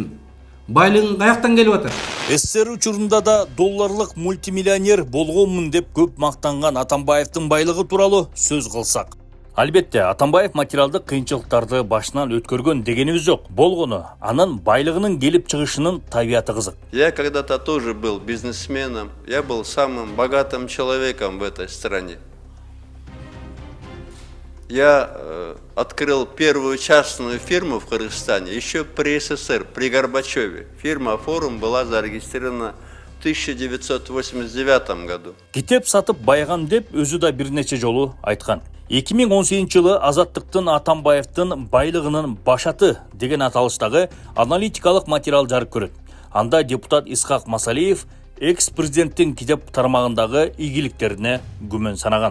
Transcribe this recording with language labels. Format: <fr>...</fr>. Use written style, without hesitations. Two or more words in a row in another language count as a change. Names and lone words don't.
<ky>Байлыгың каяктан келип атат? СССР учурунда да долларлык мультимиллионер болгонмун деп көп мактанган Атамбаевдин байлыгы тууралуу сөз кылсак. Албетте, Атамбаев материалдык кыйынчылыктарды башынан өткөргөн дегенибиз жок. Болгону, анын байлыгынын келип чыгышынын табияты кызык.</ky> <ru>Я когда-то тоже был бизнесменом, я был самым богатым человеком в этой стране. Я открыл первую частную фирму в Кыргызстане еще при СССР, при Горбачеве. Фирма «Форум» была зарегистрирована в 1989 году.</ru> <ky>Китеп сатып байыгам деп өзү да бир нече жолу айткан. 2018-жылы Азаттыктын Атамбаевдин байлыгынын башаты деген аталыштагы аналитикалык материал жарык көрөт. Анда депутат Исхак Масалиев экс-президенттин китеп тармагындагы ийгиликтерине күмөн санаган.</ky>